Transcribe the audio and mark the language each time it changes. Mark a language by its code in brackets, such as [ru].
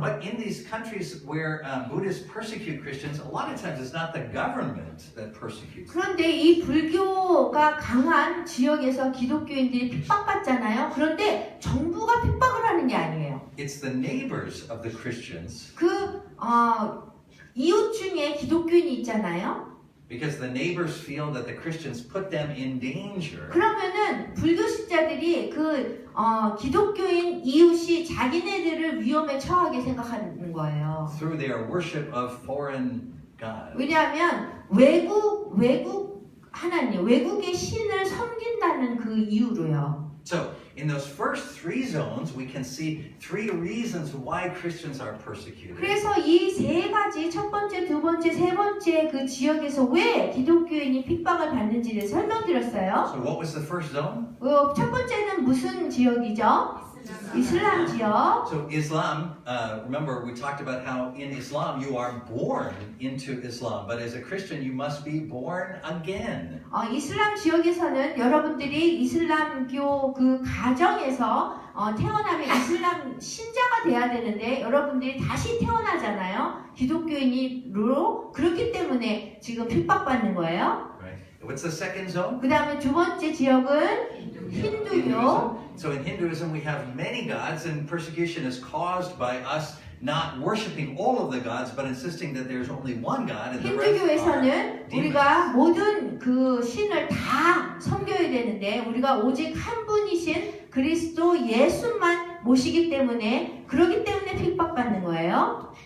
[en] But in these countries where Buddhists persecute Christians, a lot of times it's not the government that persecutes. [ko] 그런데 이 불교가 강한 지역에서 기독교인들이 핍박받잖아요. 그런데 정부가 핍박을 하는 게 아니에요. [en] It's the neighbors of the Christians, [ko] 이웃 중에 기독교인이 있잖아요. [en] because the neighbors feel that the Christians put them in danger. [ko] 그러면은 불교 신자들이 기독교인 이웃이 자기네들을 위험에 처하게 생각하는 거예요. [en] Through their worship of foreign gods. [ko] 왜냐하면 외국 하나님, 외국의 신을 섬긴다는 그 이유로요. [en] So, in those first three zones, we can see three reasons why Christians are persecuted. [ko] 그래서 이 세 가지 첫 번째, 두 번째, 세 번째 그 지역에서 왜 기독교인이 핍박을 받는지를 설명드렸어요. [en] So, what was the first zone? [ko] 첫 번째는 무슨 지역이죠? 이슬람 지역. [en] So, Islam, remember we talked about how in Islam you are born into Islam, but as a Christian you must be born again. [ko] 이슬람 지역에서는 여러분들이 이슬람교 그 가정에서 태어나면 이슬람 신자가 돼야 되는데 여러분들이 다시 태어나잖아요. 기독교인으로. 그렇기 때문에 지금 핍박받는 거예요. [en] Right? What's the second zone? [ko] 그 다음에 두 번째 지역은 힌두교. [en] So in Hinduism, we have many gods, and persecution is caused by us not worshiping all of the gods, but insisting that there's only one God, and the rest are [ko] 힌두교에서는 [en] demons. [ko] 우리가 모든 그 신을 다 섬겨야 되는데 우리가 오직 한 분이신 그리스도 예수만 모시기 때문에 그러기 때문에 핍박받는 거예요.